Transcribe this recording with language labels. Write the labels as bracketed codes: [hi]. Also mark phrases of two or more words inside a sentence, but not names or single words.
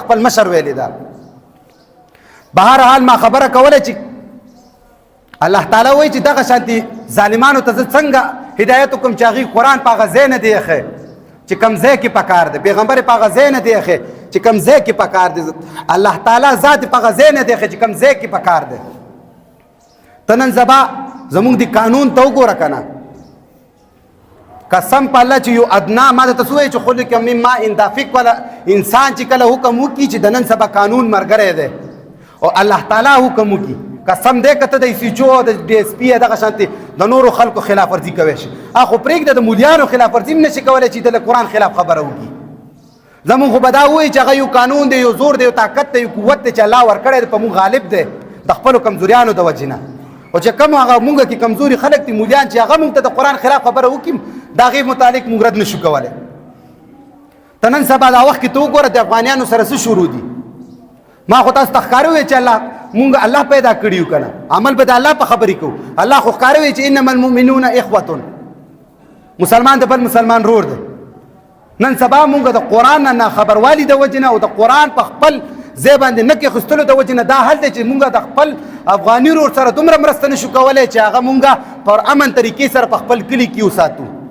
[ps] خپل مشر ویلی ده بهرحال ما خبره کوله چې الله تعالی وایي چې دغه شانتې ظالمانو ته زه څنګه هدایت وکړم چې هغوی قرآن په هغه ځای نه دی ایښی چې کوم ځای کې پکار دی پیغمبر په هغه ځای نه دی ایښی چې کوم ځای کې پکار دی الله تعالی ذات په هغه ځای نه دی ایښی چې کوم ځای کې پکار دی ته نن سبا زمونږ د قانون ته وګوره که نه قسم په الله چې یو ادنا ما درته څه وایي چې [ar] خلق من ماء دافق [ps] والا انسان چې کله حکم وکړي چې د نن سبا قانون ملګری دی او الله تعالی حکم وکړي قسم دی که ته د ایسیچو د ډي ایس پي دغه شانتې د نورو خلکو خلاف ورزي کوی شي خو پرېږده د مولیانو خلاف ورزي هم نشي کولی چې د قرآن خلاف خبره وکړي زمونږ خو به دا ووایي چې هغه یو قانون دی یو زور دی یو طاقت دی یو قوت دی چې الله ورکړی دی په مونږ غالب دی د خپلو کمزوریانو د وجې نه او چې کوم هغه مونږ کې کمزوري خلک دي مولیان چې هغه مونږ ته د قرآن خلاف خبره وکړي د هغې متعلق مونږ رد نشو کولی ته نن سبا دا وخت کې ته وګوره د افغانیانو سره څه شروع دي ما خو تاسو ته ښکاره وویل چې مونږ الله پیدا کړي یو که نه عمل به د الله په خبرې کوو الله خو ښکاره وویل چې [ar] انما المؤمنون اخوة [ps] مسلمان د بل مسلمان رور دی نن سبا مونږ د قرآن نه خبروالي د وجې نه او د قرآن په خپل ځای باندې نه کېښستلو د وجې نه دا حل دی چې مونږ د خپل افغاني رور سره دومره مرسته نشو کولی چې هغه مونږ پر امن طریقې سره په خپل کلي کې وساتو